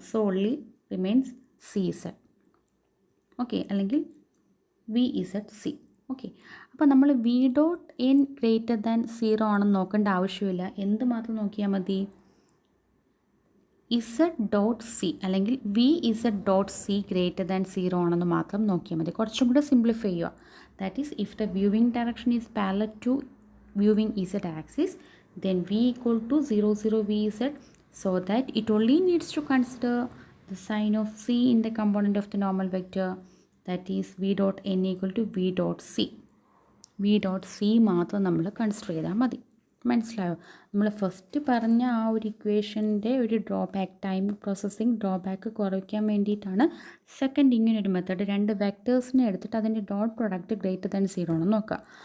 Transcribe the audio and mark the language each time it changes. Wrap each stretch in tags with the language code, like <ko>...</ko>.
<en>So only remains C Z. Okay, അല്ലെങ്കിൽ V Z C.</en> <ml>Okay, അപ്പോൾ നമ്മൾ V dot N greater than 0 ആണെന്ന് നോക്കേണ്ട ആവശ്യമില്ല. എന്ത് മാത്രം നോക്കിയാൽ മതി? ഇസഡ് ഡോട്ട് സി അല്ലെങ്കിൽ V Z dot C greater than 0 ആണെന്ന് മാത്രം നോക്കിയാൽ മതി. കുറച്ചും കൂടെ സിംപ്ലിഫൈ ചെയ്യുക.</ml> <en>That is if the viewing direction is parallel to viewing Z axis, then v equal to 0 0 vz, so that it only needs to consider the sign of c in the component of the normal vector, that is v dot n equal to v dot c.</en> <ml>v dot c മാത്രം നമ്മൾ consider ചെയ്താൽ മതി. മനസ്സിലായോ? നമ്മൾ first പറഞ്ഞ ആ ഒരു ഇക്വേഷൻ്റെ ഒരു ഡ്രോബാക്ക്, ടൈം പ്രോസസ്സിങ് ഡ്രോബാക്ക് കുറയ്ക്കാൻ വേണ്ടിയിട്ടാണ് സെക്കൻഡ് ഇങ്ങനൊരു മെത്തേഡ്. രണ്ട് വെക്ടേഴ്സിനെ എടുത്തിട്ട് അതിൻ്റെ ഡോട്ട് പ്രൊഡക്റ്റ് ഗ്രേറ്റർ ദാൻ 0 ആണെന്ന് നോക്കുക.</ml>